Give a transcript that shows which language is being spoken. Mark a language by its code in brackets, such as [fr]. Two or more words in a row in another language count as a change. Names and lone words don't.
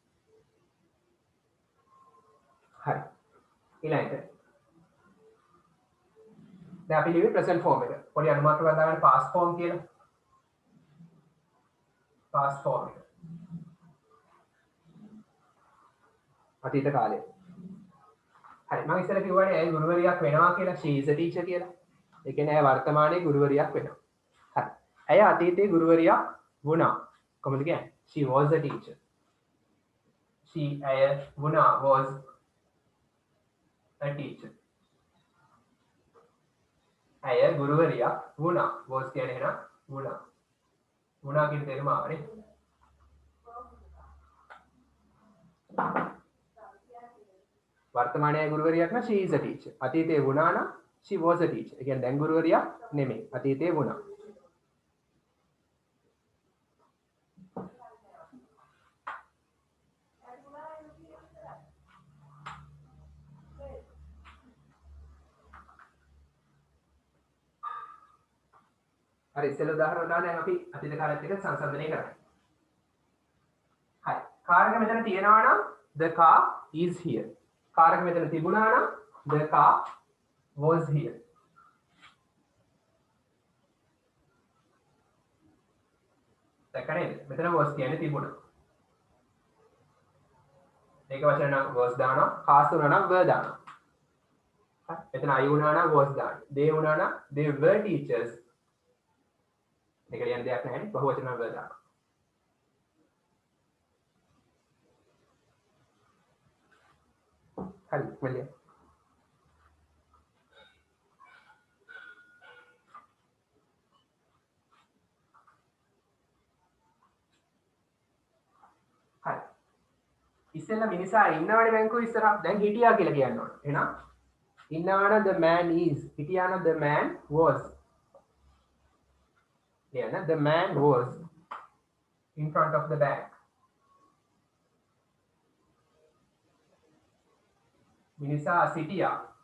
[si] හරි. ඊළඟට දැන් අපි ලියුවේ [en] present form [si] එක. පොඩි අනුමානයක් දාගන්න [en] past form [si] කියලා. [en] past form [si] එක. අතීත කාලය. හරි. මම ඉස්සෙල්ලා කිව්වනේ ඇයි ගුරුවරියක් වෙනවා කියලා [en] she is a teacher [si] කියලා. ඒ කියන්නේ ඇය වර්තමානයේ ගුරුවරියක් වෙනවා. හරි. ඇය අතීතයේ ගුරුවරියක් වුණා. කොහොමද කියන්නේ? [en] she was a teacher. [si] ඇය වුණා [en] was a teacher. [si] ඇය ගුරුවරියක් වුණා. was කියන්නේ එහෙනම් වුණා. වුණා කියන තේරුම ආවනේ. වර්තමානයේ ගුරුවරියක් නම් [en] she is a teacher. [si] අතීතයේ වුණා නම් [en] she was a teacher. [si] ඒ කියන්නේ දැන් ගුරුවරියක් නෙමෙයි. අතීතයේ වුණා. හරි ඉස්සෙල්ලා උදාහරණ දාන්න දැන් අපි අතීත කාලයත් එක්ක සංසන්දනය කරන්නේ. හරි. කාර් එක මෙතන තියෙනවා නම් [en] the car is here. [si] කාර් එක මෙතන තිබුණා නම් [en] the car was here. [si] දැක්කනේ? මෙතන was කියන්නේ තිබුණා. ඒක වචන නම් was දානවා, cars වුණා නම් were දානවා. හරි. මෙතන I වුණා නම් was දානවා. they වුණා නම් [en] they were teachers. [si] මේක ලියන්න දෙයක් නැහැ නේ. බහුවචන නම් were දානවා. හරි. මෙලිය. හරි. ඉස්සෙල්ලා මිනිසා ඉන්නවනේ බැංකුවේ ඉස්සරහ. දැන් හිටියා කියලා කියන්න ඕන. එහෙනම් ඉන්නවනම් [en] the man is. [si] හිටියා නම් [en] the man was. Yeah, the man was in front of the bank. [si] මිනිසා සිටියා.